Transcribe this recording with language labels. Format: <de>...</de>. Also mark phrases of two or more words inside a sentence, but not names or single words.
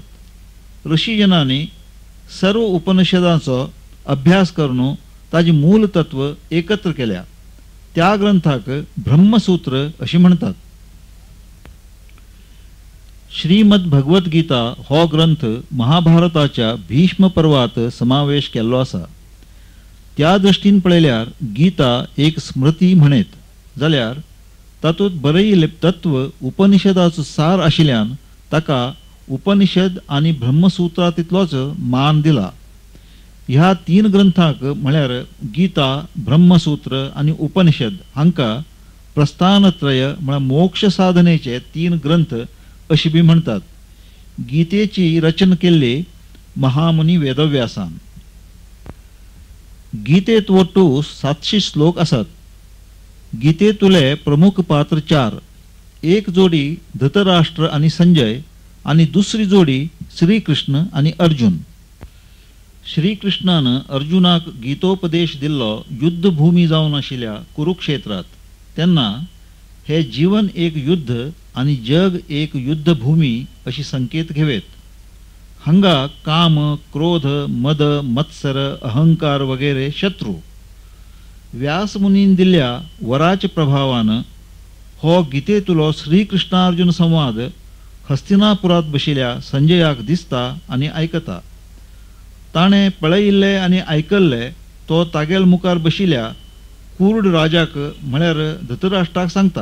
<kok>ऋषीजनांनी सर्व उपनिषदांचो अभ्यास करून ताजी मूल तत्व एकत्र केल्या। त्या ग्रंथाक ब्रह्मसूत्र अशी म्हणतात। श्रीमद भगवद्गीता हो ग्रंथ महाभारताच्या भीष्म पर्वात समावेश केल्लो आसा। त्या दृष्टीन पळयल्यार गीता एक स्मृती म्हणत जाल्यार तातूंत बरयिल्लें तत्व उपनिषदाचो सार आशिल्ल्यान ताका उपनिषद आणि ब्रह्मसूत्रांतलोच मान दिला. ह्या 3 ग्रंथांक म्हळ्यार गीता, ब्रह्मसूत्र आणि उपनिषद हांका प्रस्थानत्रय म्हळ्यार मोक्ष साधनेचे 3 ग्रंथ अशी बी म्हणतात. गीतेची रचना केल्ली महामुनी वेदव्यासान. गीतेत वट्टू 700 श्लोक आसात. गीतेतुले प्रमुख पात्र 4. एक जोडी धृतराष्ट्र आणि संजय आणि दुसरी जोडी श्रीकृष्ण आणि अर्जुन. श्रीकृष्णान अर्जुनाक गीतोपदेश दिल्लो युद्धभूमी जावन आशिल्ल्या कुरुक्षेत्रात. तेन्ना हे जीवन एक युद्ध आणि जग एक युद्धभूमी अशी संकेत घेवेत. हांगा काम, क्रोध, मद, मत्सर, अहंकार वगैरे शत्रू. व्यासमुनीन दिल्ल्या वराच्या प्रभावान हो गीतेतुलो श्रीकृष्णार्जुन संवाद हस्तिनापुरात बशिल्ल्या संजयाक दिसता आणि आयकता. ताणे पळयिल्ले आणि आयकल्ले तो तागेल मुखार बशिल्ल्या कुर्ड राजाक म्हळ्यार धृतराष्ट्राक सांगता.</kok>